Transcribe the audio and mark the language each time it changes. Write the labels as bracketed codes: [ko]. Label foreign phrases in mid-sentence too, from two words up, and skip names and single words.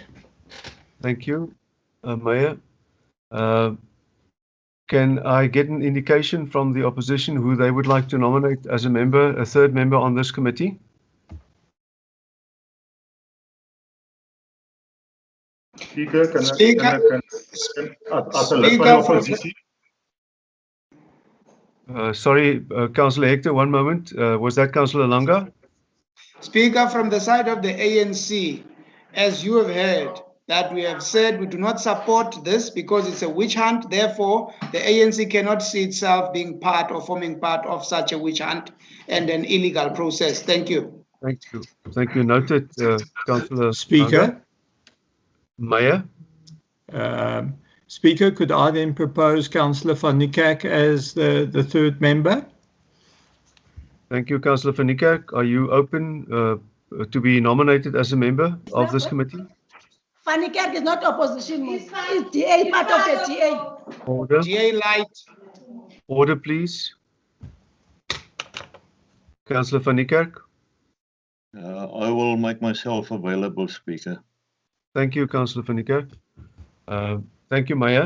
[en] Thank you, Mayor. Can I get an indication from the opposition who they would like to nominate as a member, a third member on this committee? [af] Speaker, as 'n lid van die oppositie. [en] Sorry, Councillor Hector, one moment. Was that Councillor Langa? Speaker, from the side of the ANC, as you have heard, that we have said we do not support this because it's a witch hunt. Therefore, the ANC cannot see itself being part or forming part of such a witch hunt and an illegal process. Thank you. Thank you. Thank you. Noted, Councillor Speaker. Meyer. Speaker, could I then propose Councillor van Niekerk as the third member? Thank you, Councillor van Niekerk. Are you open to be nominated as a member of this committee? Van Niekerk is not opposition. He's DA, part of the DA. Order. DA light. Order, please. Councillor van Niekerk. I will make myself available, Speaker. Thank you, Councillor van Niekerk. Thank you, Meyer.